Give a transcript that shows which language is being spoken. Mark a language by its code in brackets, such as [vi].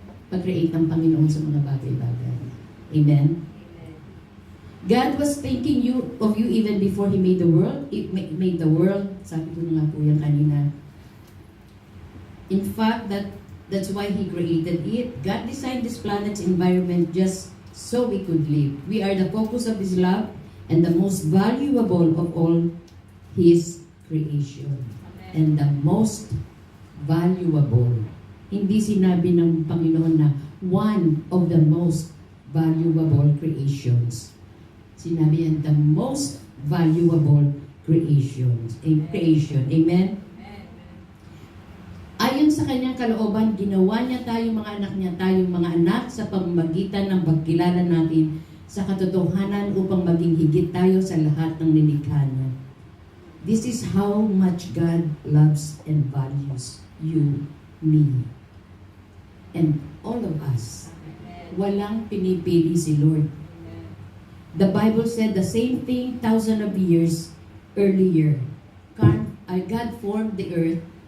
[tl] Pag-create ng Panginoon sa mga bagay-bagay. Amen? [en] God was thinking of you even before He made the world. He made the world. [tl] Sabi ko nga po yan kanina. [en] In fact, that's why He created it. God designed this planet's environment just so we could live. We are the focus of His love and the most valuable of all His creation. And the most valuable. [tl] Hindi sinabi ng Panginoon na [en] one of the most valuable creations. [tl] Sinabi yan, [en] the most valuable creation. Amen? [tl] Ayon sa kanyang kalooban, ginawa niya tayong mga anak niya, tayong mga anak sa pamamagitan ng pagkilala natin sa katotohanan upang maging higit tayo sa lahat ng nilikha niya. [en] This is how much God loves and values you, me, and all of us. [tl] Walang pinipili si Lord. [en] The Bible said the same thing thousands of years earlier. God formed the earth